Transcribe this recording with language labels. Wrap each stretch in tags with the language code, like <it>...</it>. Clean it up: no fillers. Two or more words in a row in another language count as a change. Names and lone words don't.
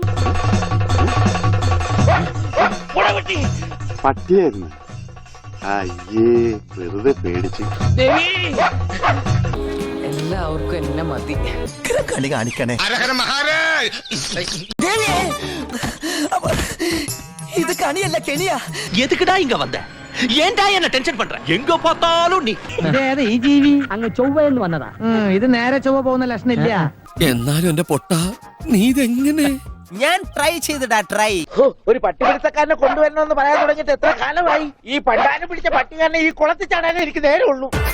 <ml>പട്ടിയായിരുന്നു. അയ്യേ, വെറുതെ പേടിച്ച്. എല്ലാവർക്കും എന്നെ മതി. കളി കാണിക്കണേ. ഇത് കണിയല്ല, കെണിയാ.</ml> <ta>எதுக்குடா இங்க வந்த? ஏன்டா என்ன டென்ஷன் பண்ற? எங்க பார்த்தாலும் நீ.</ta> <ml>ഇതേതാ ഈ ജീവി? അങ്ങ് ചൊവ്വയെന്ന് വന്നതാ. ഇത് നേരെ ചൊവ്വ പോകുന്ന ലക്ഷണം ഇല്ല. എന്നാലും എന്റെ പൊട്ട, നീ ഇതെങ്ങനെ? ഞാൻ ട്രൈ ചെയ്തിടാ, ട്രൈ. ഒരു പട്ടിപിടുത്തക്കാരനെ കൊണ്ടുവരണമെന്ന് പറയാൻ തുടങ്ങിയിട്ട് എത്ര കാലമായി? ഈ പണ്ടാരം പിടിച്ച പട്ടിക്കാരനെ ഈ കുളത്തിൽ ചാടാനേ എനിക്ക് നേരെ ഉള്ളൂ.</ml>